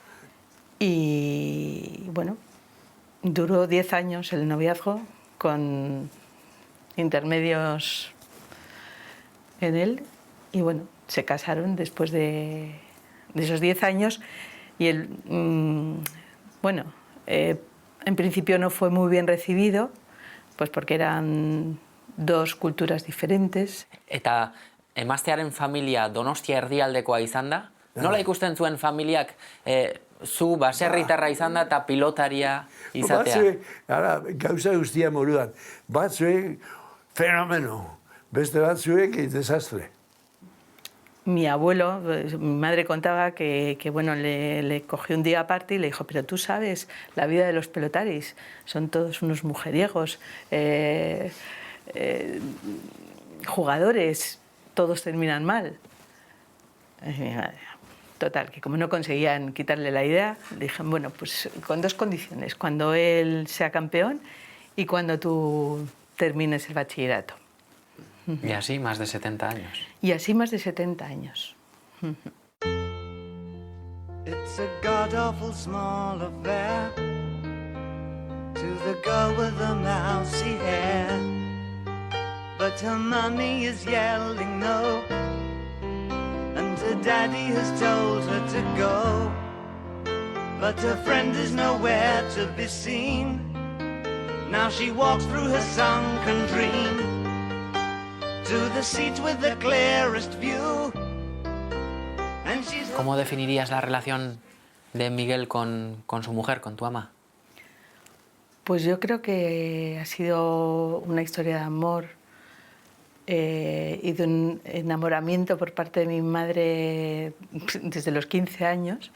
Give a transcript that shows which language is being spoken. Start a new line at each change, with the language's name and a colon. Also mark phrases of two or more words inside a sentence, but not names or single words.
Spanish: Y bueno, duró 10 años el noviazgo con intermedios en él y bueno, se casaron después de esos 10 años y él, bueno, en principio no fue muy bien recibido, pues porque eran dos culturas diferentes.
Basque: Eta emaztearen familia Donostia erdialdekoa izan da? Nola ikusten zuen familiak zu baserritarra izan da eta pilotaria izatea? Batzuek, gauza guztia moruan, batzuek fenomeno, Beste batzuek, desastre.
Spanish: Mi abuelo, mi madre contaba que bueno, le cogió un día aparte y le dijo, pero tú sabes, la vida de los pelotaris, son todos unos mujeriegos, jugadores, todos terminan mal. Total, que como no conseguían quitarle la idea, le dijeron, bueno, pues con dos condiciones, cuando él sea campeón y cuando tú termines el bachillerato. Y así más de 70 años. Y así más de 70 años.
English: It's a god-awful small affair to the girl with the mousy hair, but her mommy is yelling no, and her daddy has told her to go, but her friend is nowhere to be seen. Now she walks through her sunken dream to the seat with the clearest view. And she's...
Spanish: ¿Cómo definirías la relación de Miguel con su mujer, con tu ama? Pues yo creo que ha sido una historia de amor y de un enamoramiento por parte de mi madre desde los 15 años.